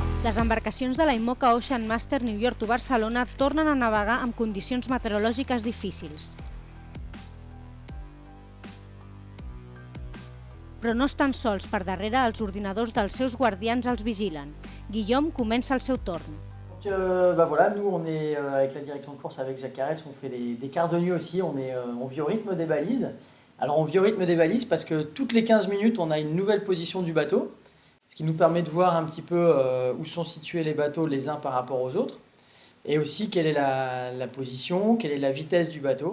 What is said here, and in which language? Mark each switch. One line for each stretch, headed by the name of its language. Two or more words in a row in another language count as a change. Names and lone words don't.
Catalan: Les embarcacions de la IMOCA Ocean Master New York to Barcelona tornen a navegar amb condicions meteorològiques difícils. Però no estan sols, per darrere els ordinadors dels seus guardians els vigilen. Guillaume comença el seu torn.
French: Voilà, nous on est avec la direction de course avec Jacques Carès, on fait des quarts de nuit aussi, on vit au rythme des balises. Alors on vit au rythme des balises parce que toutes les 15 minutes on a une nouvelle position du bateau, ce qui nous permet de voir un petit peu où sont situés les bateaux les uns par rapport aux autres, et aussi quelle est la position, quelle est la vitesse du bateau.